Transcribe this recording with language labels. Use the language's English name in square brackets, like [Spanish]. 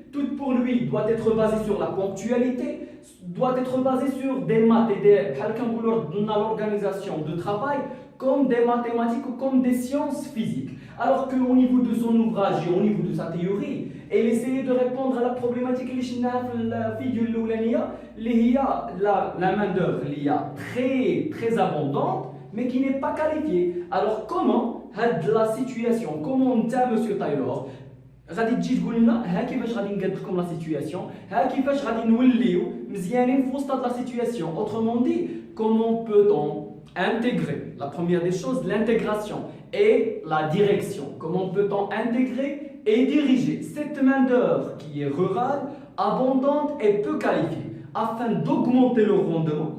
[French] Tout pour lui doit être basé sur la ponctualité, doit être basé sur des maths et l'organisation de travail comme des mathématiques ou comme des sciences physiques. Alors qu'au niveau de son ouvrage et au niveau de sa théorie, elle essayait de répondre à la problématique اللي la figure اللي هي la main-d'œuvre اللي est très abondante mais qui n'est pas qualifiée. Alors comment la situation, comment monsieur Taylor [Arabic] غادي تجي تقول لنا ها كيفاش غادي نقاد لكم لا سيتوياسيون ها كيفاش غادي نوليو مزيانين في وسط لا سيتوياسيون. [French] Autrement dit, comment peut-on intégrer, la première des choses, l'intégration et la direction. Comment peut-on intégrer et diriger cette main-d'œuvre qui est rurale, abondante et peu qualifiée afin d'augmenter le rendement.